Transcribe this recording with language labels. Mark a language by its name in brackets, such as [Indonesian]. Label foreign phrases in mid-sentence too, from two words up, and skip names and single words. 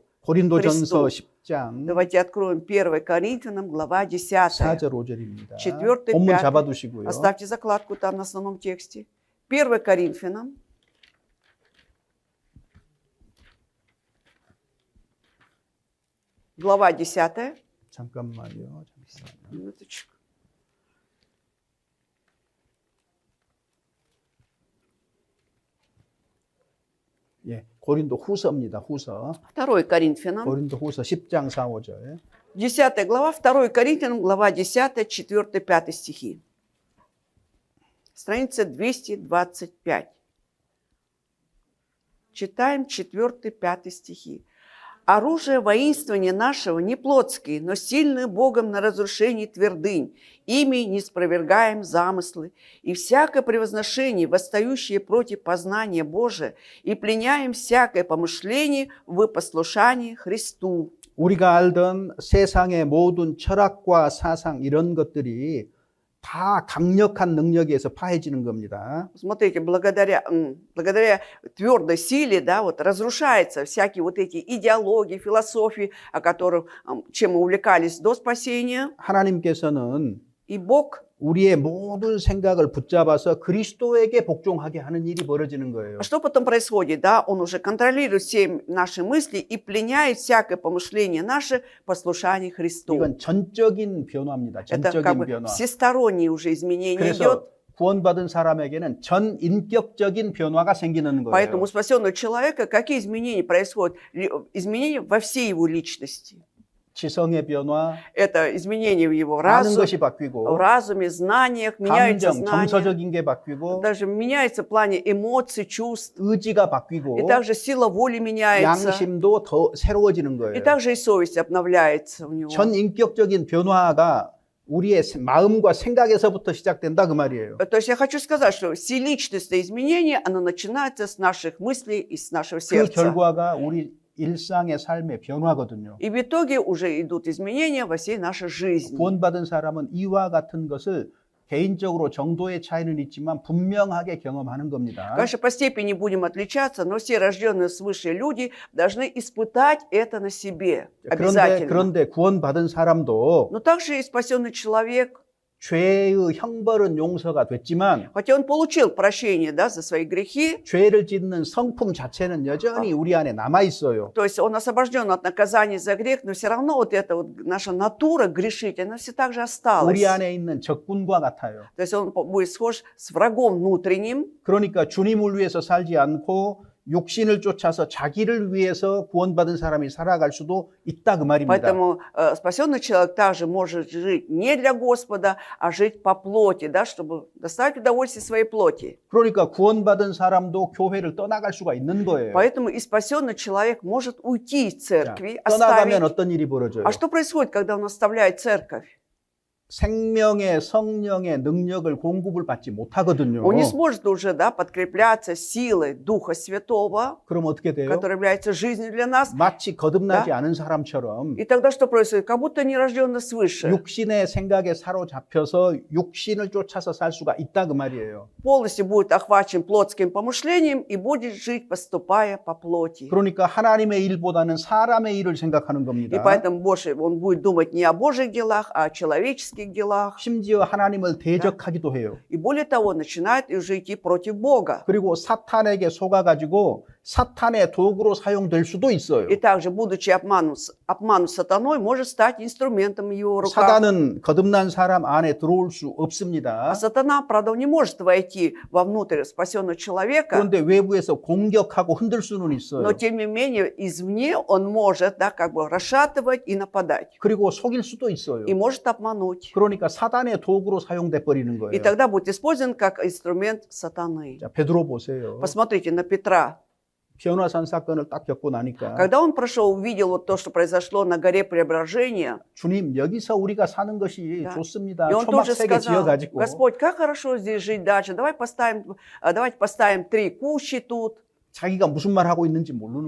[Korean] 고린도전서 [Russian] Христу. [Korean] 10장 [Russian] Давайте откроем 1 Коринфянам, глава 10. [Korean] 4절 5절입니다. [Russian] 4, [Korean] 본문 [Russian] 5. [Korean] 잡아두시고요. [Russian] Оставьте закладку там на основном тексте. 1 Коринфянам, глава 10. [Korean] 잠깐만요. [Russian] Минуточку. [Korean] 예, 고린도 후서입니다. 후서. [Russian] 2 Коринфянам, [Korean] 고린도 후서 10장 4, 5절. [Russian] 10 глава, 2 Коринфянам, глава 10, 4, 5 стихи. Страница 225. читаем 4-5 стихи. «Оружие воинствования нашего не плотские, но сильные Богом на разрушение твердынь, ими не спровергаем замыслы, и всякое превозношение, восстающее против познания Божия, и пленяем всякое помышление в послушании Христу». [Korean] 우리가 알던 세상의 모든 철학과 사상 이런 것들이 다 강력한 능력에 의해서 파해지는 겁니다. [Russian] Смотрите, благодаря твердой силе, да, вот разрушаются всякие вот эти идеологии, философии, о которых, чем мы увлекались до спасения. [Korean] 하나님께서는 [Russian] И Бог, [Korean] 우리의 모든 생각을 붙잡아서 그리스도에게 복종하게 하는 일이 벌어지는 거예요. [Russian] что потом происходит, да? Он уже контролирует все наши мысли и пленяет всякое помышление наше послушание Христу. [Korean] 이건 전적인 변화입니다. [Russian] Это как [Korean] 전적인 [Russian] бы [Korean] 변화. [Russian] всестороннее уже изменение [Korean] 그래서 [Russian] идет. [Korean] 구원받은 사람에게는 전인격적인 변화가 생기는 [Russian] Поэтому [Korean] 거예요. [Russian] у спасенного человека какие изменения происходят? Изменения во всей его личности. [Korean] 지성의 변화, [Russian] Это изменения в его [Korean] 아는 [Russian] разуме, [Korean] 것이 [Russian] в [Korean] 바뀌고, [Russian] разуме, знаниях, меняется [Korean] 감정, [Russian] знание, [Korean] 정서적인 게 바뀌고, [Russian] даже меняется в плане эмоций, чувств, [Korean] 의지가 바뀌고, [Russian] и также сила воли меняется, [Korean] 양심도 더 새로워지는 [Russian] и [Korean] 거예요. [Russian] также и совесть обновляется у него. [Korean] 전인격적인 변화가 우리의 마음과 생각에서부터 시작된다 그 말이에요. [Russian] То есть я хочу сказать, что вселичностное изменение, оно начинается с наших мыслей и с нашего [Korean] 그 [Russian] сердца. [Korean] 결과가 우리 일상의 삶의 변화거든요. [Russian] И в итоге уже идут изменения во всей нашей жизни. [Korean] 구원받은 사람은 이와 같은 것을 개인적으로 정도의 차이는 있지만 분명하게 경험하는 겁니다. [Russian] Конечно, по степени будем отличаться, но все рожденные свыше люди должны испытать это на себе. Обязательно. [Korean] 그런데 구원받은 사람도 [Russian] Но также и спасенный человек, [Korean] 죄의 형벌은 용서가 됐지만 [Russian] хотя он получил прощение, да, за свои грехи, [Korean] 죄를 짓는 성품 자체는 여전히 우리 안에 남아 있어요. [Russian] то есть он освобожден от наказания за грех, но все равно вот эта вот наша натура грешить, она все так же осталась. [Korean] 우리 안에 있는 적군과 같아요. [Russian] То есть он будет схож с врагом внутренним. [Korean] 그러니까 주님을 위해서 살지 않고 육신을 쫓아서 자기를 위해서 구원받은 사람이 살아갈 수도 있다 그 말입니다. [Russian] Поэтому спасенный человек также может жить не для Господа, а жить по плоти, да, чтобы доставить удовольствие своей плоти. [Korean] 그러니까 구원받은 사람도 교회를 떠나갈 수가 있는 거예요. [Russian] Поэтому и спасенный человек может уйти из [Korean] 자, [Russian] церкви, [Korean] 떠나가면 [Russian] оставить. [Korean] 어떤 일이 벌어져요? [Russian] А что происходит, когда он оставляет церковь? [Korean] 생명의 성령의 능력을 공급을 받지 못하거든요. [Russian] Он не сможет уже, да, подкрепляться силой Духа Святого, [Korean] 그럼 어떻게 돼요? [Russian] который является жизнью для нас. [Korean] 마치 거듭나지 않은 사람처럼 [Russian] И тогда что происходит? Как будто нерожденный свыше. [Korean] 육신의 생각에 사로잡혀서 육신을 쫓아서 살 수가 있다 그 말이에요. [Russian] Полностью будет охвачен плотским помышлением и будет жить, поступая по плоти. [Korean] 그러니까 하나님의 일보다는 사람의 일을 생각하는 [Russian] И [Korean] 겁니다. [Russian] поэтому больше он будет думать не о Божьих делах, а о человеческих делах. [Korean] 심지어 하나님을 대적하기도 해요. [Russian] И более того, начинает уже идти против Бога. [Korean] 그리고 사탄에게 속아가지고 사탄의 도구로 사용될 수도 있어요. [Russian] И также, будучи обманут сатаной, может стать инструментом в его руках. [Korean] 사단은 거듭난 사람 안에 들어올 수 없습니다. [Russian] А сатана, правда, не может войти вовнутрь спасенного человека, [Korean] 그런데 외부에서 공격하고 흔들 수는 있어요. [Russian] но тем не менее извне он может, да, как бы расшатывать и нападать. [Korean] 그리고 속일 수도 있어요. [Russian] И может обмануть. [Korean] 그러니까 사단의 도구로 사용돼 버리는 [Russian] И [Korean] 거예요. [Russian] тогда будет использован как инструмент сатаны. [Korean] 자, 베드로 보세요. [Russian] Посмотрите на Петра. [Korean] 변화산 사건을 딱 겪고 나니까 [Russian] Когда он прошел, увидел вот то, что произошло на горе Преображения, [Korean] 주님 여기서 우리가 사는 것이 [Russian] Да. [Korean] 좋습니다. [Russian] и он тоже [Korean] 초막세계 [Russian] сказал: [Korean] 지어가지고 [Russian] Господь, как хорошо здесь жить дальше, давайте поставим 3 кущи тут. [Korean] 자기가 무슨 말 하고 있는지 모르는